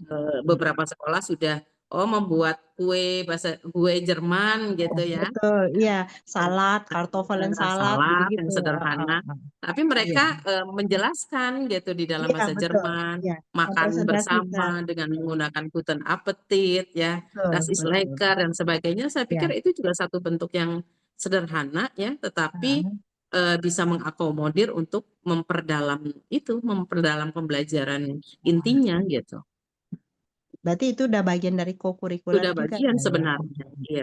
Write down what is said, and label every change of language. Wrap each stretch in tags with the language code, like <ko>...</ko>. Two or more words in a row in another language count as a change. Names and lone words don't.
<id>Beberapa sekolah sudah membuat kue Jerman gitu ya. Betul, iya. Salad,</id> <de>kartofelen salad</de> <id>Salad yang gitu-gitu. Heeh, sederhana, heeh. tapi Iya. mereka menjelaskan gitu di dalam Iya, bahasa betul. Jerman, Iya, makan mempresentasikan. bersama dengan menggunakan</id> <de>Guten Appetit</de> <id>ya, Betul,</id> <de>das ist betul.</de> <id>lecker dan sebagainya. Saya pikir Ya. itu juga satu bentuk yang sederhana ya, tetapi Heeh. bisa mengakomodir untuk memperdalam pembelajaran intinya gitu. Berarti itu udah bagian dari kokurikuler Sudah juga bagian kali ya. sebenarnya. Iya.</id>